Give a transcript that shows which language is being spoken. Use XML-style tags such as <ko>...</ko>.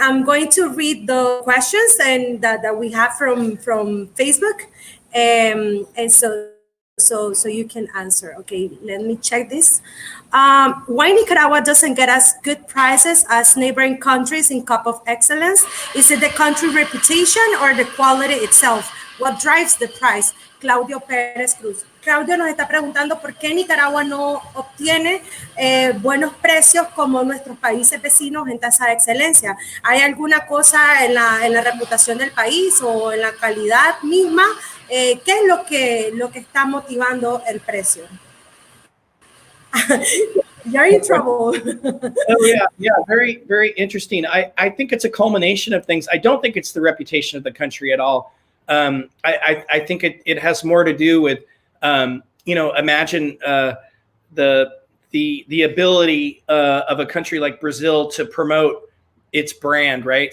<en>I'm going to read the questions that we have from Facebook, and so you can answer. Okay, let me check this. Why Nicaragua doesn't get as good prices as neighboring countries in Cup of Excellence? Is it the country reputation or the quality itself? What drives the price? Claudio Pérez Cruz.</en> <es>Claudio nos está preguntando por qué Nicaragua no obtiene buenos precios como nuestros países vecinos en tasa de excelencia. ¿Hay alguna cosa en la reputación del país o en la calidad misma? ¿Qué es lo que está motivando el precio?</es> <en>You're in trouble. Yeah, very, very interesting. I think it's a culmination of things. I don't think it's the reputation of the country at all. I think it has more to do with, imagine the ability of a country like Brazil to promote its brand, right?</en>